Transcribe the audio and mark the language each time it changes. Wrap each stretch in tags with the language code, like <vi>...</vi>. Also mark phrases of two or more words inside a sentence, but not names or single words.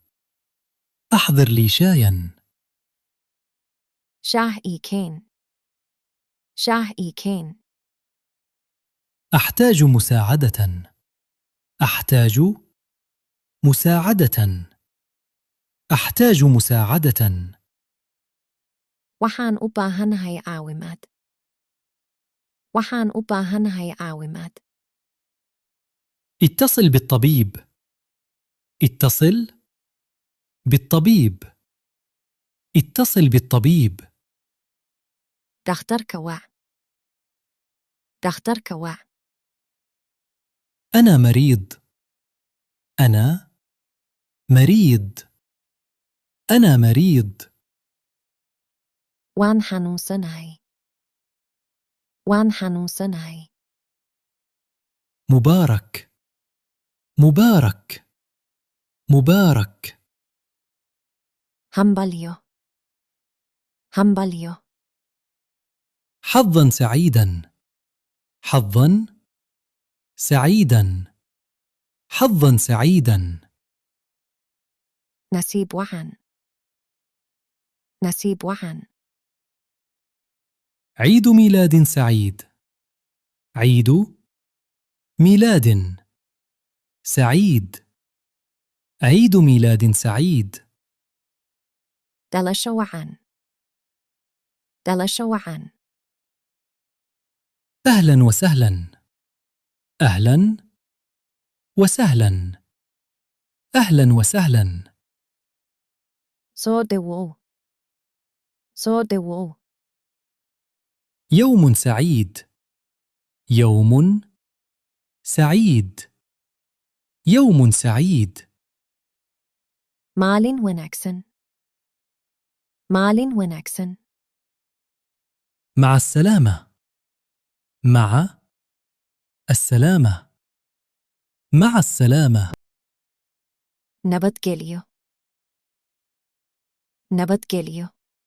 <ar>أحضر لي شايا.</ar> <so>shaah i keen. shaah i keen.</so> <ar>أحتاج مساعدة. أحتاج مساعدة. أحتاج مساعدة.</ar> <so>waxaan u baahanahay caawimaad. waxaan u baahanahay caawimaad.</so> <ar>اتصل بالطبيب. اتصل بالطبيب. اتصل بالطبيب.</ar> <so>dhakhtarka wac. dhakhtarka wac.</so> <ar>أنا مريض. أنا مريض. أنا مريض.</ar> <so>waan xanuunsanahay. waan xanuunsanahay.</so> <ar>مبارك. مبارك. مبارك.</ar> <so>hambalyo. hambalyo.</so> <ar>حظا سعيدا. حظا سعيدا. حظا سعيدا.</ar> <so>nasiib wacan. nasiib wacan.</so> <ar>عيد ميلاد سعيد. عيد ميلاد سعيد. عيد ميلاد سعيد.</ar> <so>dhalasho wacan. dhalasho wacan.</so> <ar>أهلا وسهلا. أهلا وسهلا. أهلا وسهلا.</ar> <so>soo dhawow. soo dhawow.</so> <ar>يوم سعيد. يوم سعيد. يوم سعيد.</ar> <so>maalin wanaagsan. maalin wanaagsan.</so> <ar>مع السلامة. مع السلامة. مع السلامة.</ar> <so>nabadgelyo. nabadgelyo.</so>